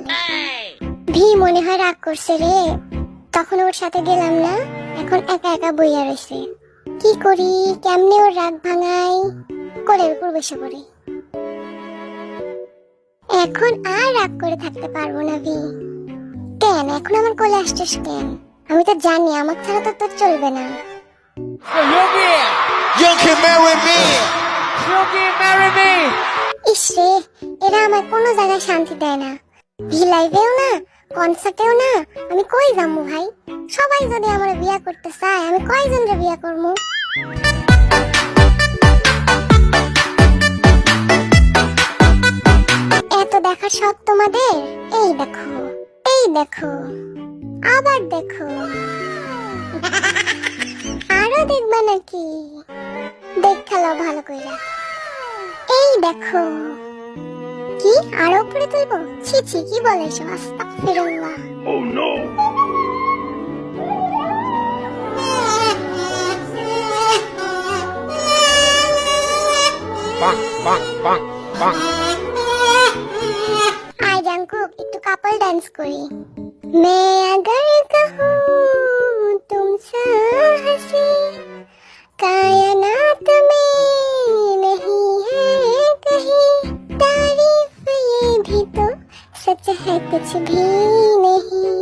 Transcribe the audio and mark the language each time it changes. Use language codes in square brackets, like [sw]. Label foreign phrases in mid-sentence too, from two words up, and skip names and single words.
[bn] ভি মনে হয় রাগ করছে রে, তখন ওর সাথে গেলাম না, এখন একা একা বইয়া রয়েছে। কি করি, কেমনে ওর রাগ ভাঙাই? কোলের উপর বসে পড়ি। এখন আর রাগ করে থাকতে পারবো না ভি। কেন এখন আমার কোলে আসছিস কেন? আমি তো জানি আমার ছাড়া তো তোর চলবে না। [en] You can marry me. [bn] ইসরে, এরা আমার কোনো জায়গায় শান্তি দেয় না। ভি লাইভেও না, কনসার্টেও না। আমি কই যাবো ভাই? সবাই যদি আমার বিয়া করতে চায়, আমি কয়জনরে বিয়া করবো? এত দেখার শখ তোমাদের? এই দেখো, এই দেখো, আবার দেখো। আরো দেখবা নাকি? দেখ খেলো ভালো কইরা। এই দেখো। কি আরো উপরে তুলবো? ছি ছি, কি বলে এসব? আস্তাগফিরুল্লাহ। [en] Oh no. Bonk, bonk, bonk, bonk. [bn] আই জাঙ্কুক, একটু [en] couple dance [bn] করি। [hi] मैं अगर कहूँ तुमसे हंसी कायनात में नहीं है कहीं तारीफ ये भी तो सच है कुछ भी नहीं